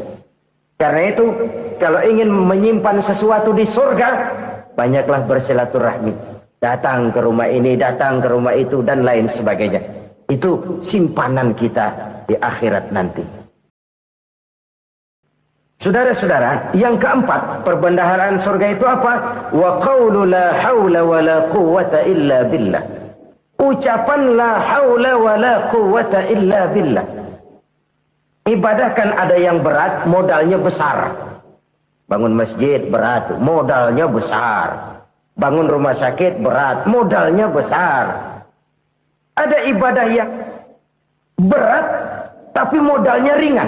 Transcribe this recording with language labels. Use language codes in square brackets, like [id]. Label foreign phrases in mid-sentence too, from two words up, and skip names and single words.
[id] Karena itu, kalau ingin menyimpan sesuatu di surga, banyaklah bersilaturahmi. Datang ke rumah ini, datang ke rumah itu, dan lain sebagainya. Itu simpanan kita di akhirat nanti. Saudara-saudara, yang keempat, perbendaharaan surga itu apa? [ar] وقول لا حول ولا قوة إلا بالله. [id] Ucapan [ar] لا حول ولا قوة إلا بالله. [id] Ibadah kan ada yang berat, modalnya besar. Bangun masjid berat, modalnya besar. Bangun rumah sakit berat, modalnya besar. Ada ibadah yang berat, tapi modalnya ringan.